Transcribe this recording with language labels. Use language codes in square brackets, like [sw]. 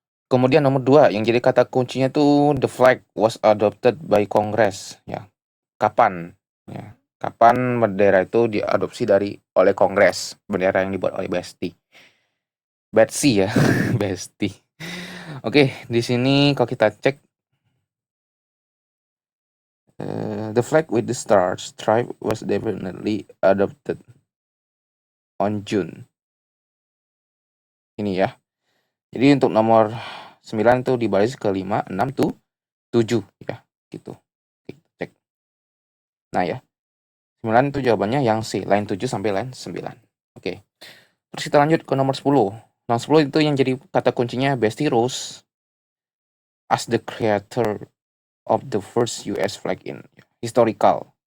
[id] Kemudian nomor 2 yang jadi kata kuncinya tuh [en] the flag was adopted by Congress. [id] Ya. Kapan? Ya. Kapan bendera itu diadopsi oleh Kongres? Bendera yang dibuat oleh Betsy ya, Bestie. Oke, di sini kalau kita cek [en] the flag with the star stripe was definitely adopted on June. [id] Ini ya. Jadi untuk nomor 9 itu di baris ke-5, 6 tuh 7 ya, gitu. Kita cek. Nah ya. 9 itu jawabannya yang C, line 7 sampai line 9. Oke. Terus kita lanjut ke nomor 10. Nomor 10 itu yang jadi kata kuncinya Bestie Rose [en] as the creator of the first US flag in historical.